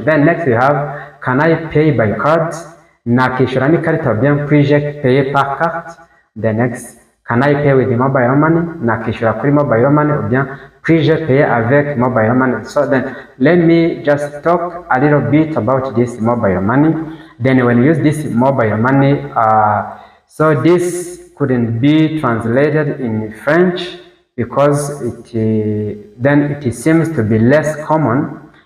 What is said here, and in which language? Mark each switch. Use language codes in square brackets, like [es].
[en] Then next we have can I pay by card? [rw] Nakishyura n'ikarita, [fr] ou bien puis-je payer par carte? [en] The next can I pay with mobile money? [rw] Nakishyura kuri mobile money, [fr] ou bien puis-je payer avec mobile money? [en] So then let me just talk a little bit about this mobile money. Then when you use this mobile money, so this couldn't be translated in French because it seems to be less common.